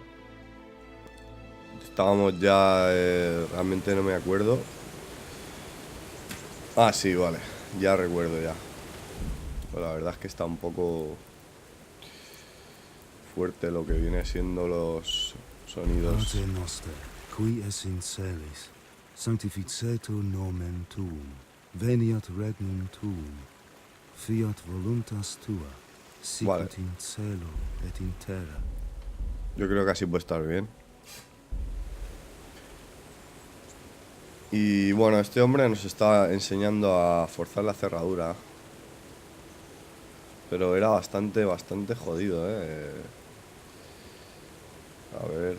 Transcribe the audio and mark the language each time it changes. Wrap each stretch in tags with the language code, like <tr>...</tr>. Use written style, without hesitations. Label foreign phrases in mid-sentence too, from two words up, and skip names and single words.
<es>Estábamos ya... realmente no me acuerdo. Ah, sí, vale. Ya recuerdo ya. Pues la verdad es que está un poco fuerte lo que viene siendo los sonidos.</es> <la>Pater noster, qui es in celis, sanctificetur nomen tuum, veniat regnum tuum, fiat voluntas tua, sicut</la> <es>Vale.</es> <la>in cielo et in terra.</la> <es>Yo creo que así puede estar bien. Y bueno, este hombre nos está enseñando a forzar la cerradura. Pero era bastante jodido, A ver...</es>